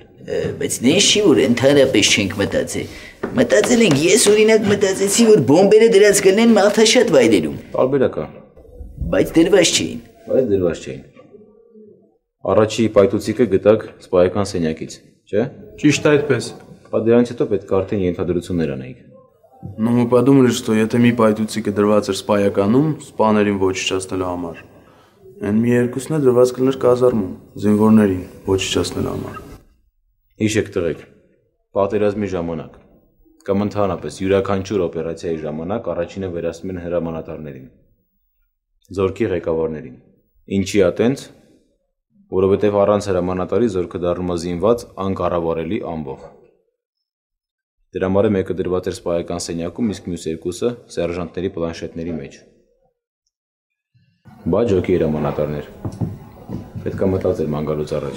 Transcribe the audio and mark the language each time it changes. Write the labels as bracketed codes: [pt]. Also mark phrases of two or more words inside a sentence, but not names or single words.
[hy] Բայց նես չի որ ընդհանրապես չենք մտածել։ Մտածել ենք, ես օրինակ մտածեցի, որ բոմբերը դրած կլինեն մարդաշատ վայրերում։ Տարբերակ է։ Բայց դրված չէին։ Առաջի պայթուցիկը գտակ սպայական սենյակից, չէ՞։ Ճիշտ այդպես։ Բայց դրանից հետո պետք է արդեն ենթադրություններ անեիք։ [ru] Но мы подумали, что [hy] եթե մի պայթուցիկը դրված էր սպայականում, սպաներին ոչնչացնելու համար, այն մի երկուսն է դրված կլներ կազարմում, զինվորներին ոչնչացնելու համար։ Հիշեք տղեկ, պատերազմի ժամանակ կամ ընդհանրապես յուրաքանչյուր օպերացիայի ժամանակ առաջինը վերահսկում են հրամանատարներին, զորքի ղեկավարներին։ Ինչի ատենց, որովհետև առանց հրամանատարի զորքը դառնում է զինված անկառավարելի ամբոխ։ Դրա համար մեկը դրված էր սպայական սենյակում, իսկ մյուս երկուսը սերժանտների պլանշետների մեջ։ Բայց ջոկի հրամանատարներ։ Պետք է մտածել ման գալուց առաջ։